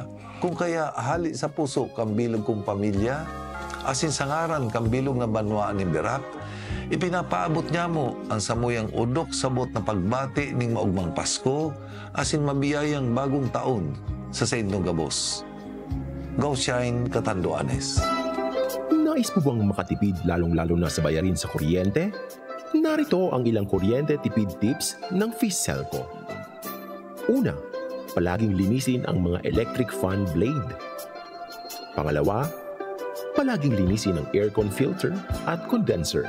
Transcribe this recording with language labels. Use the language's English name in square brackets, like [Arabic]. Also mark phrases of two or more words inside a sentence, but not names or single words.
[Bikol] Kung kaya hali sa puso kang bilog kong pamilya, asin sangaran kang bilog na banwaan ni Birak, ipinapaabot niya mo ang samuyang udok sabot na pagbati ning maugmang Pasko, asin mabiyayang bagong taon sa Saintong Gabos. [English] Go Shine, Catanduanes. [Filipino] Nais mo bang makatipid lalong-lalo na sa bayarin sa kuryente? Narito ang ilang kuryente tipid tips ng Fiselco. Una, palaging linisin ang mga [English] electric fan blade. [Filipino] Pangalawa, palaging linisin ang [English] aircon filter [Filipino] at condenser.